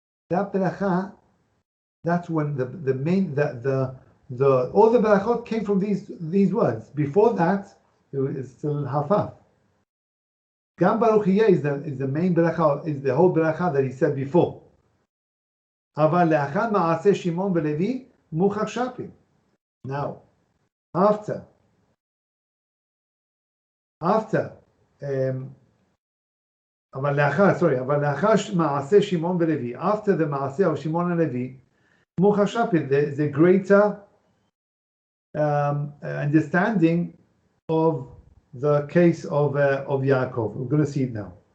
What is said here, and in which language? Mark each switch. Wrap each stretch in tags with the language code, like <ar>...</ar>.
<en>That beracha, that's when the main all the berachot came from these words. Before that, it was still half. Gam baruch yeh is the main beracha, is the whole beracha that he said before.</en> <he>אבל לאחר מעשה שמעון ולוי מוכח שפי.</he> <en>Now, after after</en> <he>אבל לאחר מעשה שמעון ולוי,</he> <en>after the מעשה of Shimon and Levi, the greater understanding of the case of Yaakov. We're going to see it now.</en>